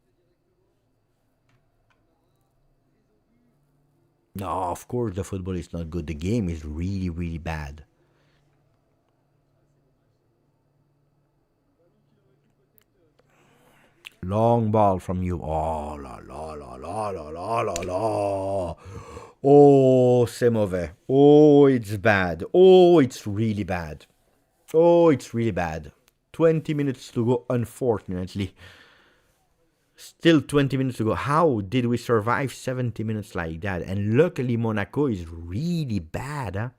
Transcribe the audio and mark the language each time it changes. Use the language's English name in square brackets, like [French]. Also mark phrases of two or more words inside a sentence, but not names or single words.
[English] No, of course the football is not good. The game is really, really bad. Long ball from you. [French] Oh, la, la, la, la, la, la, la, la. Oh, c'est mauvais. [English] Oh, it's bad. Oh, it's really bad. Oh, it's really bad. 20 minutes to go, unfortunately. Still 20 minutes to go. How did we survive 70 minutes like that? And luckily, Monaco is really bad, huh?